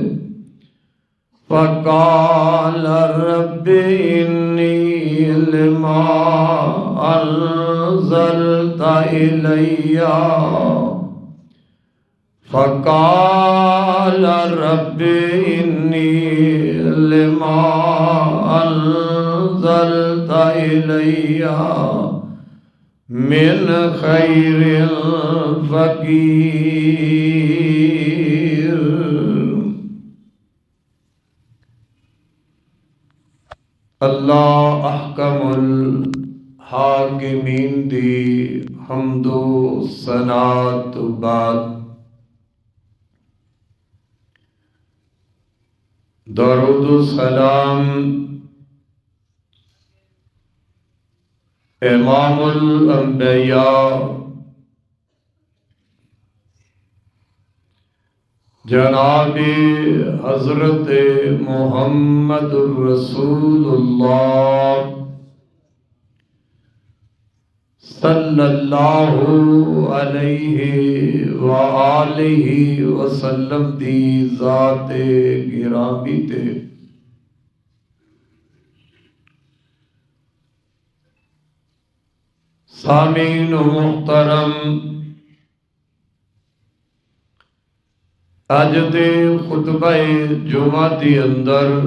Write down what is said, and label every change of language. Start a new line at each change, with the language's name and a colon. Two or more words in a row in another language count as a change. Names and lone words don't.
Arabic: فقال رب إني لما أنزلت إلي فقال رب إني لما أنزلت إلي من خير فقير. الله أحكم الحاكمين
Punjabi: دی حمدو ثنات بعد درود سلام
Arabic: إمام الأنبياء
Punjabi: جنابِ حضرت
Arabic: محمد رسول الله صلى الله عليه وآله وسلم
Punjabi: دی ذاتِ گرامی تے سامعین محترم، اج دے خطبہ جمعہ کے اندر